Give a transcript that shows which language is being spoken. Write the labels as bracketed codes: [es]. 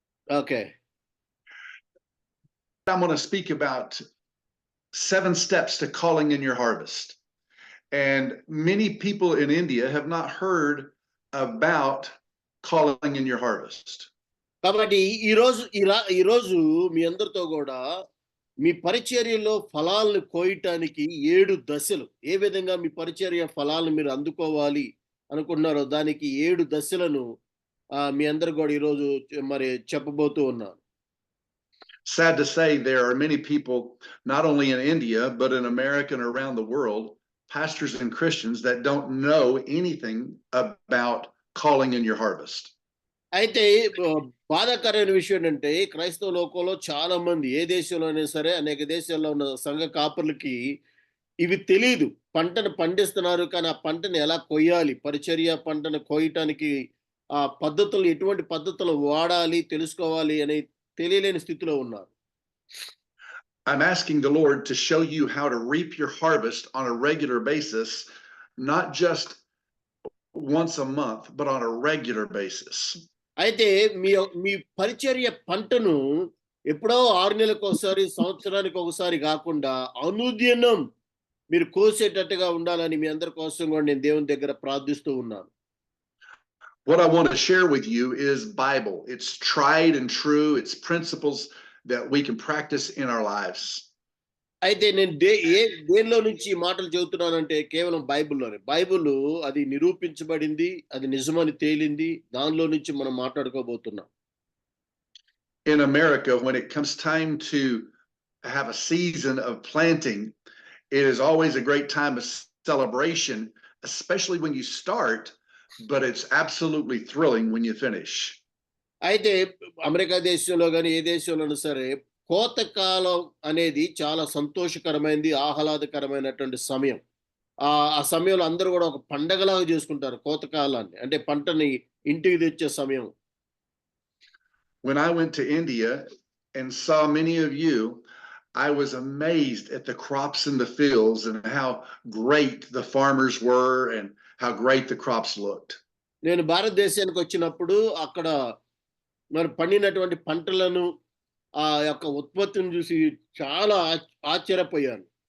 [en] Okay. I'm going to speak about 7 steps to calling in your harvest. And many people in India have not heard about calling in your harvest. [te] కాబట్టి ఈరోజు మీ అందరితో కూడా మీ పరిచర్యలో ఫలాలను కోయటానికి 7 దశలు, ఏ విధంగా మీ పరిచర్య ఫలాలను మీరు అందుకోవాలి అనుకుంటున్నారో దానికి 7 దశలను మీ అందరు కూడా ఈరోజు మరి చెప్పబోతూ ఉన్నాను. [en] Sad to say, there are many people, not only in India, but in America and around the world, pastors and Christians that don't know anything about calling in your harvest. [te] అయితే బాధాకరమైన విషయం ఏంటంటే క్రైస్తవ లోకంలో చాలా మంది ఏ దేశంలో అయినా సరే అనేక దేశాల్లో ఉన్న సంఘ కాపర్లకి ఇవి తెలియదు. పంటను పండిస్తున్నారు కానీ ఆ పంటను ఎలా కొయ్యాలి, పరిచర్య పంటను కోయటానికి ఆ పద్ధతులు ఎటువంటి పద్ధతులు వాడాలి తెలుసుకోవాలి అని తెలియలేని స్థితిలో ఉన్నారు. [en] I'm asking the Lord to show you how to reap your harvest on a regular basis, not just once a month, but on a regular basis. [te] అయితే మీ పరిచర్య పంటను ఎప్పుడో 6 నెలలకు ఒకసారి, సంవత్సరానికి ఒకసారి కాకుండా అనుదినం మీరు కోసేటట్టుగా ఉండాలని మీ అందరి కోసం కూడా నేను దేవుని దగ్గర ప్రార్థిస్తూ ఉన్నాను. [en] What I want to share with you is Bible. It's tried and true. It's principles that we can practice in our lives. [te] అయితే నేను దేనిలో నుంచి ఈ మాటలు చెబుతున్నానంటే కేవలం బైబిల్లోనే. బైబిల్ అది నిరూపించబడింది, అది నిజమని తేలింది, దానిలో నుంచి మనం మాట్లాడుకోబోతున్నాం. [en] In America, when it comes time to have a season of planting, it is always a great time of celebration, especially when you start, but it's absolutely thrilling when you finish. [te] అయితే America దేశంలో కానీ ఏ దేశంలోనూ సరే కోతకాలం అనేది చాలా సంతోషకరమైనది, ఆహ్లాదకరమైనటువంటి సమయం. ఆ సమయంలో అందరూ కూడా ఒక పండగలాగా చేసుకుంటారు కోతకాలాన్ని, అంటే పంటని ఇంటికి తెచ్చే సమయం. [en] When I went to India and saw many of you, I was amazed at the crops in the fields and how great the farmers were and how great the crops looked. [te] నేను భారతదేశానికి వచ్చినప్పుడు అక్కడ మరి పండినటువంటి పంటలను ఆ యొక్క ఉత్పత్తిని చూసి చాలా ఆశ్చర్యపోయాను.